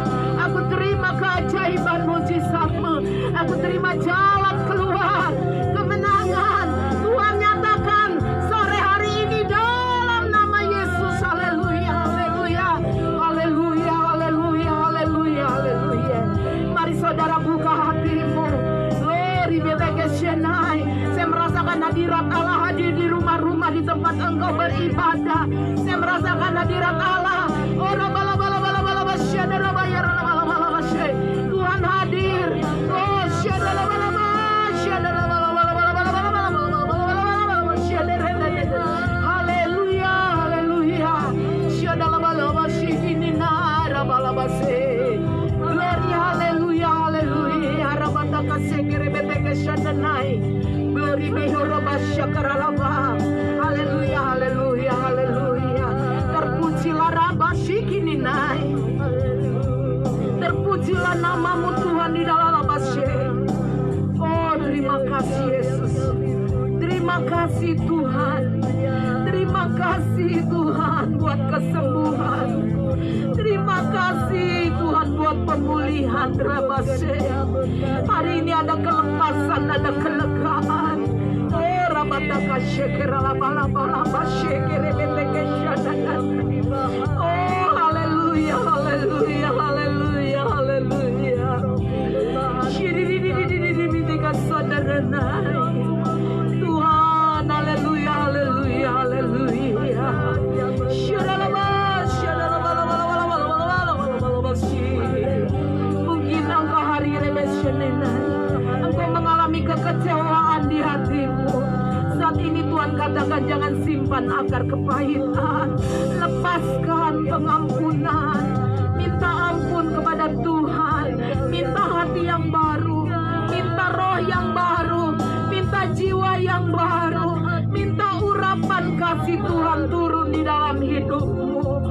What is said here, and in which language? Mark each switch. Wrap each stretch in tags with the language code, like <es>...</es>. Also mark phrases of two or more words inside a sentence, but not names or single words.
<id>Aku terima keajaiban mujizatmu, aku terima jalan keluar, kemenangan Tuhan nyatakan sore hari ini dalam nama Yesus. Haleluya, haleluya, haleluya, haleluya, haleluya, haleluya. Mari saudara buka hatimu.</id> <en>Glory be to God.</en> <id>Saya merasakan hadirat Allah hadir di rumah-rumah, di tempat engkau beribadah. Saya merasakan hadirat Allah. Tuhan hadir. Oh, haleluya, haleluya. Glory, haleluya, haleluya.</id> <en>Glory be</en> <id>haleluya, haleluya, haleluya. Terpujilah Rabashikininai. Terpujilah namamu Tuhan di dalam Labashe. Oh, terima kasih Yesus. Terima kasih Tuhan. Terima kasih Tuhan buat kesembuhan. Terima kasih Tuhan buat pemulihan Rabashe. Hari ini ada kelepasan, ada kelegaan. Oh, Rabataka Shekera Labalaba Shekere Beteke Shadadan. Oh, haleluya, haleluya, haleluya, haleluya. Tuhan, haleluya, haleluya, haleluya. Mungkin engkau hari ini engkau mengalami kekecewaan di hatimu. Saat ini Tuhan katakan, jangan simpan akar kepahitan, lepaskan pengampunan, minta ampun kepada Tuhan, minta hati yang baru, minta roh yang baru, minta jiwa yang baru, minta urapan kasih Tuhan turun di dalam hidupmu.</id>